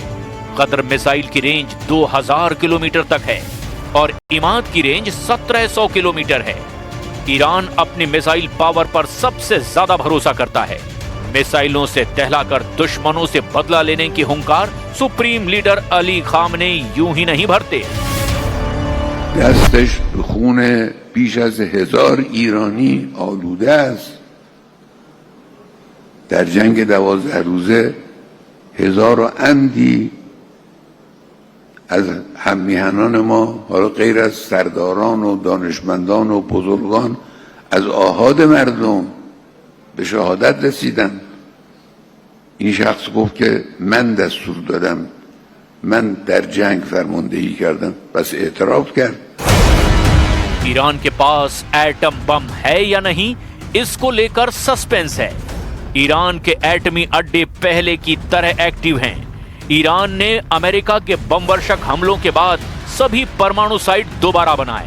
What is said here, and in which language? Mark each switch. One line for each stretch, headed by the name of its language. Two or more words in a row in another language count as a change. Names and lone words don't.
Hindi: कद्र मिसाइल की रेंज 2000 किलोमीटर तक है और इमाद की रेंज 1700 किलोमीटर है। ईरान अपनी
English: missile power
Hindi: पर सबसे ज्यादा भरोसा करता है। मिसाइलों से दहलाकर दुश्मनों से बदला लेने की हुंकार सुप्रीम लीडर अली खामनेई यूं ही नहीं भरते।
Persian: دستش به خون بیش از 1000 ایرانی آلوده است. در جنگ 12 روزه 1000 و اندی از هممیهنان ما، حالا غیر از سرداران و دانشمندان و بزرگان، از آحاد مردم به شهادت رسیدن. این شخص گفت که من دستور دادم، من در جنگ فرماندهی کردم، بس اعتراف کرد.
Hindi: ईरान के पास एटम बम है या नहीं, इसको लेकर सस्पेंस है। ईरान के एटमी अड्डे पहले की तरह एक्टिव हैं। ईरान ने अमेरिका के बमवर्षक हमलों के बाद सभी परमाणु साइट दोबारा बनाए।